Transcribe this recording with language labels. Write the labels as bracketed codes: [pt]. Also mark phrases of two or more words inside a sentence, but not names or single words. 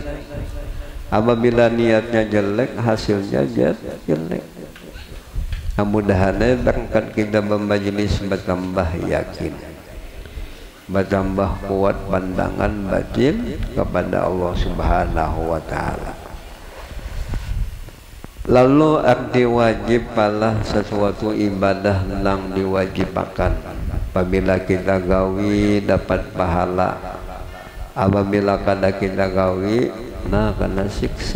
[id] Apabila niatnya jelek, hasilnya jelek. Mudah-mudahan berkat kita bermajelis bertambah yakin, bertambah kuat pandangan batin kepada [ar] الله سبحانه وتعالى. [id] Lalu arti wajib adalah sesuatu ibadah yang diwajibkan. [bjn] Apabila kita gawi dapat pahala, apabila kada kita gawi, nah kena siksa.